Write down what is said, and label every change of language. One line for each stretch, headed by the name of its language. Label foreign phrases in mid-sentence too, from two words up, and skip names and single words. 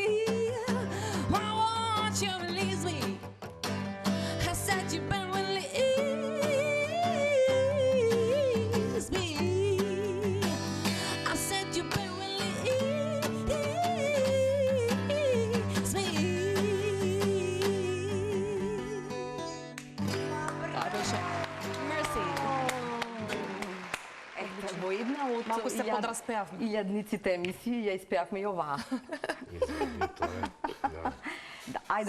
English: Why won't you release me? I said you better release me. I said you better release me.
Macedonian: Мерси. Во една од Малку се подраспеавме. илјадниците емисии ја испеавме и оваа. Извини, тоа е. Да. Да, ајде